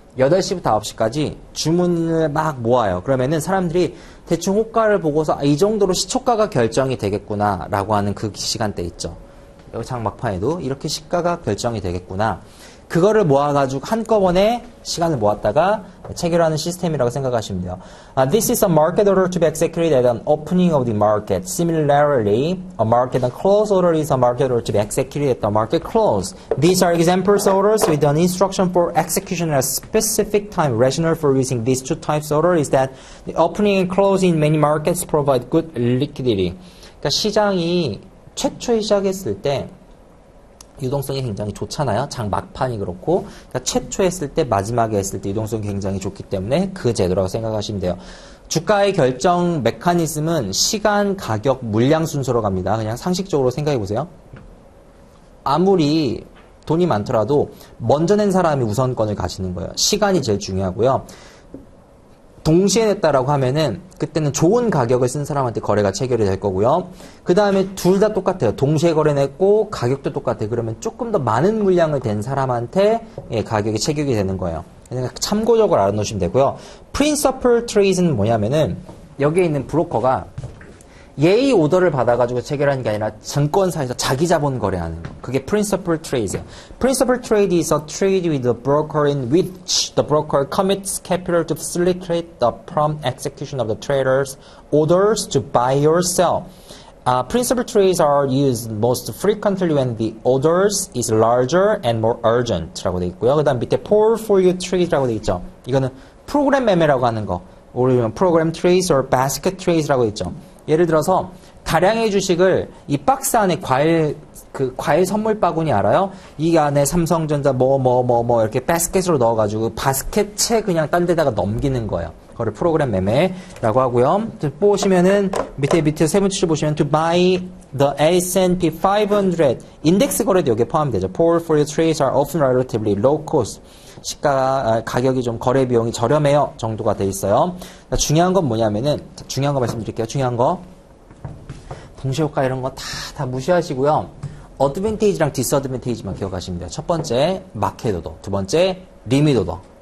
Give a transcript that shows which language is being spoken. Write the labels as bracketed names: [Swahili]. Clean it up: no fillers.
[Korean] 8시부터 9시까지 주문을 막 모아요. 그러면은 사람들이 대충 호가를 보고서 이 정도로 시초가가 결정이 되겠구나 라고 하는 그 시간대 있죠. 여기 장 막판에도 이렇게 시가가 결정이 되겠구나. 그거를 모아가지고 한꺼번에 시간을 모았다가 체결하는 시스템이라고 생각하시면 돼요. [English] This is a market order to be executed at an opening of the market. Similarly, a market and close order is a market order to be executed at the market close. These are example orders with an instruction for execution at a specific time. Rationale for using these two types of order is that the opening and close in many markets provide good liquidity. [Korean] 그러니까 시장이 최초에 시작했을 때 유동성이 굉장히 좋잖아요. 장 막판이 그렇고 그러니까 최초에 했을 때 마지막에 했을 때 유동성이 굉장히 좋기 때문에 그 제도라고 생각하시면 돼요. 주가의 결정 메커니즘은 시간, 가격, 물량 순서로 갑니다. 그냥 상식적으로 생각해 보세요. 아무리 돈이 많더라도 먼저 낸 사람이 우선권을 가지는 거예요. 시간이 제일 중요하고요. 동시에 냈다라고 하면은 그때는 좋은 가격을 쓴 사람한테 거래가 체결이 될 거고요. 그 다음에 둘 다 똑같아요. 동시에 거래냈고 가격도 똑같아요. 그러면 조금 더 많은 물량을 댄 사람한테 가격이 체결이 되는 거예요. 그러니까 참고적으로 알아놓으시면 되고요. Principal Trade는 뭐냐면은 여기에 있는 브로커가 예의 오더를 받아가지고 체결하는 게 아니라 증권사에서 자기 자본 거래하는 거. 그게 Principal Trade예요. [English] Principal Trade is a trade with the broker in which the broker commits capital to facilitate the prompt execution of the trader's orders to buy or sell. Principal trades are used most frequently when the orders is larger and more urgent [Korean] 라고 돼 있고요. 그 다음 밑에 portfolio trade라고 돼 있죠. 이거는 프로그램 매매라고 하는 거. 우리는 프로그램 [English] trades or basket trades [Korean] 라고 있죠. 예를 들어서 다량의 주식을 이 박스 안에 과일 선물 바구니 알아요? 이 안에 삼성전자 이렇게 바스켓으로 넣어가지고 바스켓에 그냥 딴 데다가 넘기는 거예요. 그거를 프로그램 매매라고 하고요. 보시면은 밑에 세 번째 줄 보시면 [English] to buy the S&P 500 [Korean] 인덱스 거래도 여기에 포함되죠. [English] Portfolio trades are often relatively low cost. [Korean] 가격이 좀 거래 비용이 저렴해요 정도가 돼 있어요. 중요한 건 뭐냐면은 중요한 거 말씀드릴게요. 중요한 거 동시효과 이런 거 다 무시하시고요. 어드밴테이지랑 디스어드밴테이지만 기억하시면 돼요. 첫 번째 마켓 오더, 두 번째 리밋 오더.